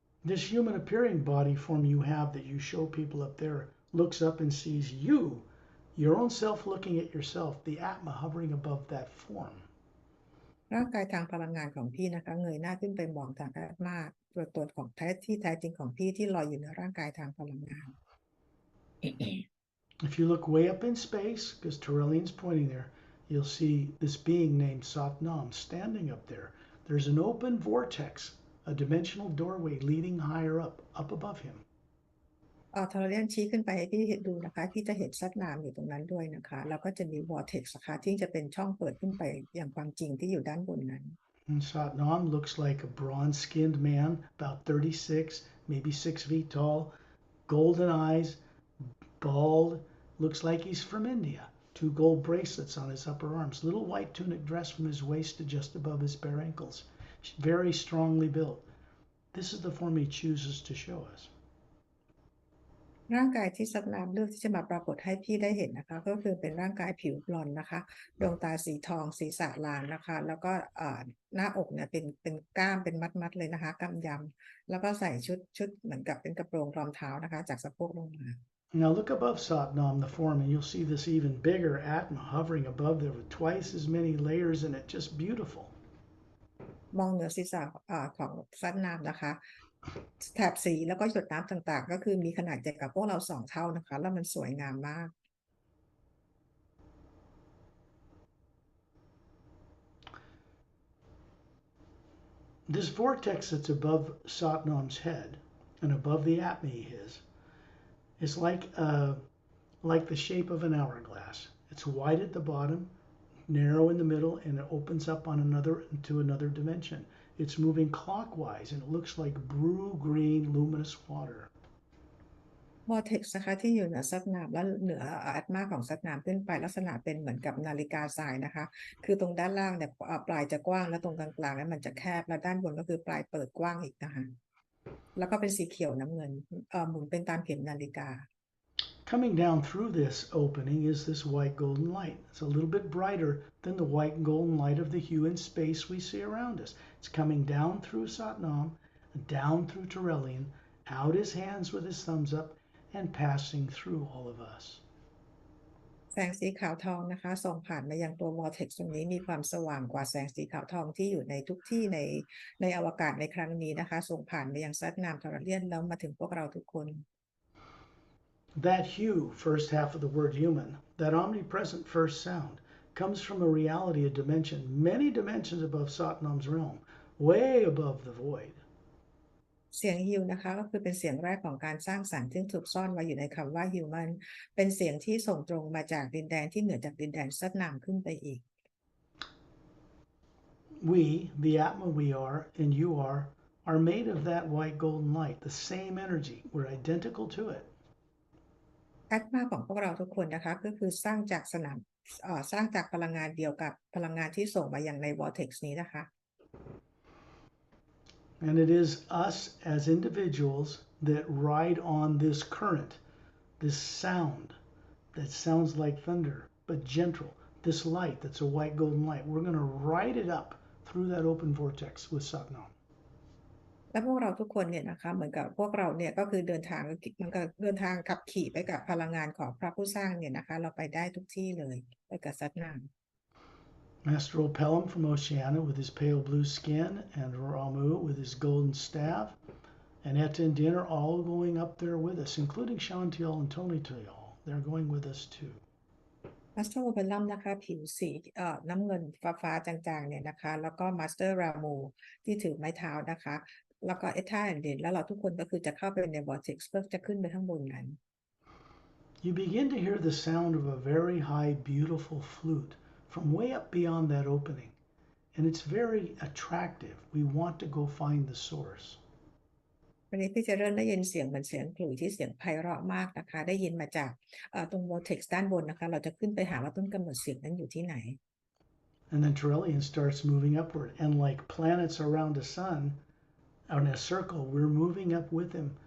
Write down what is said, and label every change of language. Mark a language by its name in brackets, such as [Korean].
[English] This human appearing body form you have that you show people up there looks up and sees you, your own self looking at yourself, the Atma hovering above that form. [Thai] ร่างกายทางพลังงานของพี่นะคะเงยหน้าขึ้นไปมองทางอาตมาตัวตนของแท้จริงของพี่ที่ลอยอยู่ในร่างกายทางพลังงาน [English] If you look way up in space, because Trillian's pointing there, you'll see this being named Satnam standing up there. There's an open vortex, a dimensional doorway leading higher up above him. [Thai] ทรเลียนชี้ขึ้นไปให้พี่ดูนะคะพี่จะเห็นซัดน้ำอยู่ตรงนั้นด้วยนะคะแล้วก็จะมี vortex นะคะที่จะเป็นช่องเปิดขึ้นไปอย่างความจริงที่อยู่ด้านบนนั้น [English] And Satnam looks like a bronze-skinned man, about 36, maybe 6 feet tall, golden eyes, bald, looks like he's from India. 2 gold bracelets on his upper arms, little white tunic dress from his waist to just above his bare ankles. Very strongly built. This is the form he chooses to show us. [Thai] ร่างกายที่ซัดน้ำเลือกที่จะมาปรากฏให้พี่ได้เห็นนะคะก็คือเป็นร่างกายผิวบลอนด์นะคะดวงตาสีทองศีรษะลานนะคะแล้วก็หน้าอกเนี่ยเป็นกล้ามเป็นมัดเลยนะคะกำยำแล้วก็ใส่ชุดเหมือนกับเป็นกระโปรงรองเท้านะคะจากสะโพกลงมา [English] Now look above Satnam, the form, and you'll see this even bigger Atma hovering above there with twice as many layers in it, just beautiful. [Thai] มองเหนือศีรษะของซัดน้ำนะคะแถบสีแล้วก็หยดน้ำต่างๆก็คือมีขนาดใหญ่กับพวกเรา2 เท่านะคะแล้วมันสวยงามมาก [English] This vortex that's above Satnam's head and above the Atma is like the shape of an hourglass. It's wide at the bottom, narrow in the middle, and it opens up on into another dimension. It's moving clockwise, and it looks like blue-green luminous water. [Thai] vortex นะคะที่อยู่เหนือซัดน้ำและเหนืออัตมาของซัดน้ำขึ้นไปลักษณะเป็นเหมือนกับนาฬิกาทรายนะคะคือตรงด้านล่างเนี่ยปลายจะกว้างและตรงกลางๆแล้วมันจะแคบและด้านบนก็คือปลายเปิดกว้างอีกนะคะแล้วก็เป็นสีเขียวน้ำเงินหมุนเป็นตามเข็มนาฬิกา [English] Coming down through this opening is this white golden light. It's a little bit brighter than the white and golden light of the hue in space we see around us. It's coming down through Satnam, down through Trillian, out his hands with his thumbs up, and passing through all of us. [Thai] แสงสีขาวทองนะคะส่องผ่านมายังตัว vortex ตรงนี้มีความสว่างกว่าแสงสีขาวทองที่อยู่ในทุกที่ในอวกาศในครั้งนี้นะคะส่งผ่านมายังซัดนามทอร์เรียนแล้วมาถึงพวกเราทุกคน [English] That hue, first half of the word human, that omnipresent first sound, comes from a reality, a dimension, many dimensions above Satnam's realm, way above the void. [Thai] เสียงฮิวนะคะก็คือเป็นเสียงแรกของการสร้างสรรค์ซึ่งถูกซ่อนไว้อยู่ในคำว่า human เป็นเสียงที่ส่งตรงมาจากดินแดนที่เหนือจากดินแดนซัดนามขึ้นไปอีก [English] We, the Atma we and you are made of that white golden light, the same energy. We're identical to it. [Thai] แอตมาของพวกเราทุกคนนะคะก็คือสร้างจากสร้างจากพลังงานเดียวกับพลังงานที่ส่งมาอย่างใน vortex นี้นะคะ [English] And it is us as individuals that ride on this current, this sound that sounds like thunder, but gentle, this light that's a white golden light. We're going to ride it up through that open vortex with Satnam. [Thai] และพวกเราทุกคนเนี่ยนะคะเหมือนกับพวกเราเนี่ยก็คือเดินทางมันก็เดินทางขับขี่ไปกับพลังงานของพระผู้สร้างเนี่ยนะคะเราไปได้ทุกที่เลยไปกับซัดนาม [English] Master Pelham from Oceania with his pale blue skin, and Ramu with his golden staff, and Etta and Din are all going up there with us, including Shantiel and Tony Tuyal. They're going with us too. [Thai] มาสเตอร์โอเปรัมนะคะผิวสีน้ำเงินฟ้าจางๆเนี่ยนะคะแล้วก็มาสเตอร์รามูที่ถือไม้เท้านะคะแล้วก็เอท่าแอนเดนแล้วเราทุกคนก็คือจะเข้าไปใน vortex เพื่อจะขึ้นไปข้างบนนั้น [English] You begin to hear the sound of a very high, beautiful flute from way up beyond that opening, and it's very attractive. We want to go find the source. [Thai] วันนี้พี่จะเริ่มได้ยินเสียงเหมือนเสียงขลุ่ยที่เสียงไพเราะมากนะคะได้ยินมาจากตรง vortex ด้านบนนะคะเราจะขึ้นไปหาว่าต้นกำเนิดเสียงนั้นอยู่ที่ไหน [English] And then Turelian starts moving upward, and like planets around a sun, in a circle, we're moving up with him.